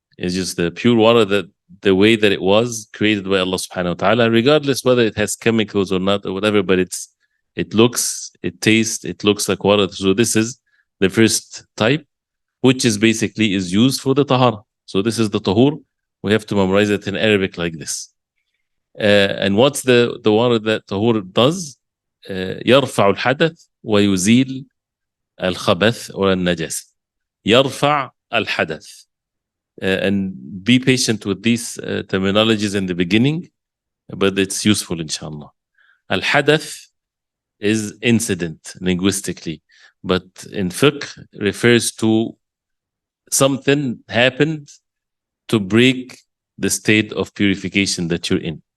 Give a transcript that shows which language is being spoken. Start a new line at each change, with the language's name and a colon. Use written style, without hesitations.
English: It's just the pure water, that the way that it was created by Allah subhanahu wa ta'ala, regardless whether it has chemicals or not or whatever, but it looks, it tastes, it looks like water. So this is the first type, which is basically is used for the tahara. So this is the tahur. We have to memorize it in Arabic like this. And what's the water that tahur does?
Arabic: يرفع الحدث ويزيل الخبث or النجاسة. يرفع الحدث.
English: And be patient with these terminologies in the beginning, but it's useful, inshallah. Al-hadath is incident linguistically, but in fiqh refers to something happened to break the state of purification that you're in.